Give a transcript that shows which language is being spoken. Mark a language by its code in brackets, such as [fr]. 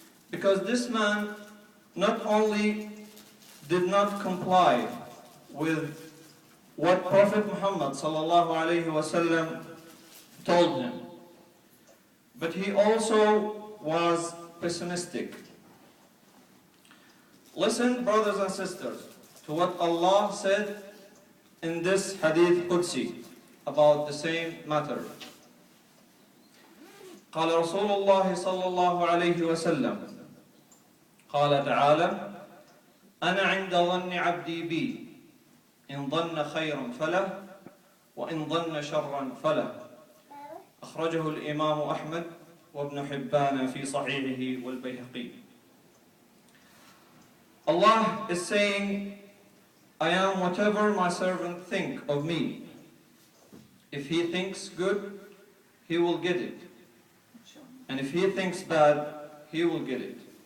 [en] Because this man not only did not comply with what Prophet Muhammad sallallahu alaihi wasallam told him, but he also was pessimistic. Listen, brothers and sisters, to what Allah said in this hadith Qudsi about the same matter. [ar] قال رسول الله صلى الله عليه وسلم قال تعالى: أنا عند ظن عبدي بي إن ظن خيرا فله وإن ظن شرا فله. أخرجه الإمام أحمد وابن حبان في صحيحه والبيهقي. [en] Allah is saying, I am whatever my servant think of me. If he thinks good, he will get it. And if he thinks bad, he will get it.